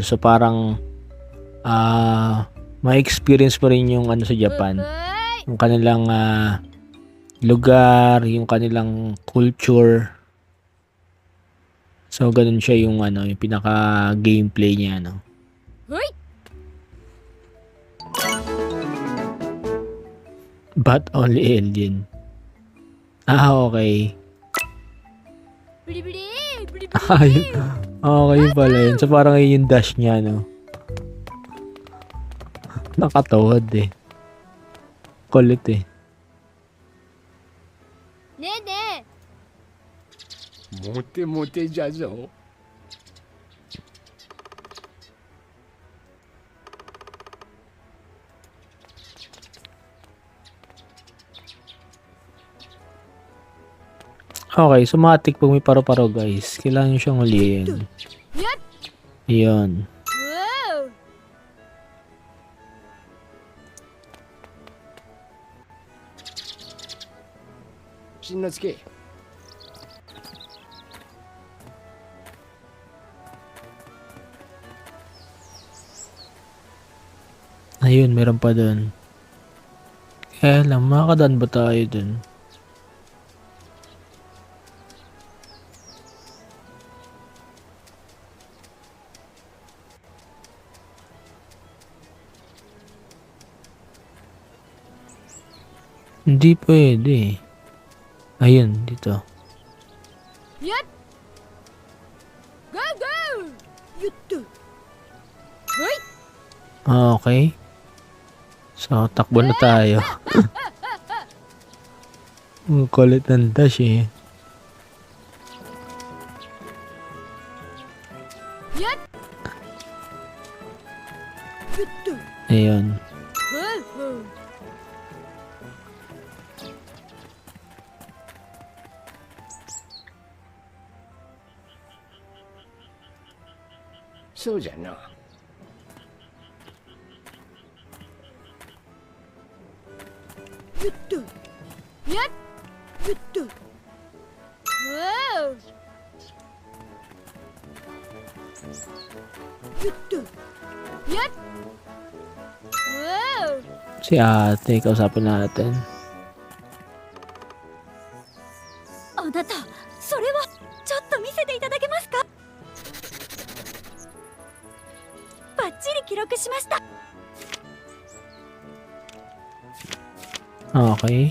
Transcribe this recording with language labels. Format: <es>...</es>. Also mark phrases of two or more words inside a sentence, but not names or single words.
<tl>So, parang may experience pa rin yung ano sa Japan. Yung kanilang lugar, yung kanilang culture. So, ganun siya yung ano, yung pinaka gameplay niya, no.</tl> <en>But only alien.</en> <tl>Okay. Ay, okay pala yun. So, parang yun yung dash niya, no. Nakatawad eh. Kulit eh.</tl> <ja>ねえねモテモテじゃぞ。</ja> <tl>Okay, sumatik pag may paro-paro, guys. Kailangan nyo siyang huliin. Yun. え。wow.</tl> <ja>しんのすけ。</ja> <tl>Ayun, meron pa dun. Kaya lang, makakadaan ba tayo dun? Hindi pwede. Ayun, dito.</tl> <en>Yep. Go go. Yutto. Hoy.</en> <tl>Okay. So, takbo na tayo. Ang kulit ng dash eh. Yep. Yutto. Ayun. Wow, wow.</tl> <ja>そうじゃな。 Yutto. Yep. Yutto. Wow. よっとやっ wow</ja> <tl>Si ate, kausapin natin.</tl> <ja>あなた、それはちょっと見せていただけますか？バッチリ記録しました。</ja> <tl>Okay.</tl>